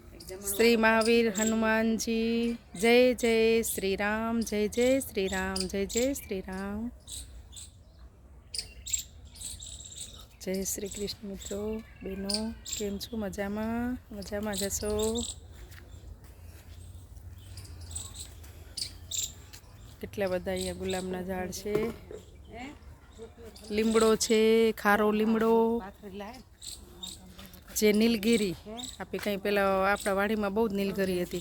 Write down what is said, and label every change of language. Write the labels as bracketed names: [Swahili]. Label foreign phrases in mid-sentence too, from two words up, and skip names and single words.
[Hindi] श्री महावीर हनुमान जी जय जय श्री राम, जय जय श्री राम, जय जय श्री राम। जय श्री कृष्ण मित्रों बहनों, [Gujarati] કેમ છો? मजाમાં મજામાં જશો? કેટલા બધા અહીંયા ગુલાબના ઝાડ છે, લીમડો છે, ખારો લીમડો, જે નીલગીરી આપણે કંઈ પેલા આપણા વાડીમાં બહુ જ નીલગીરી હતી।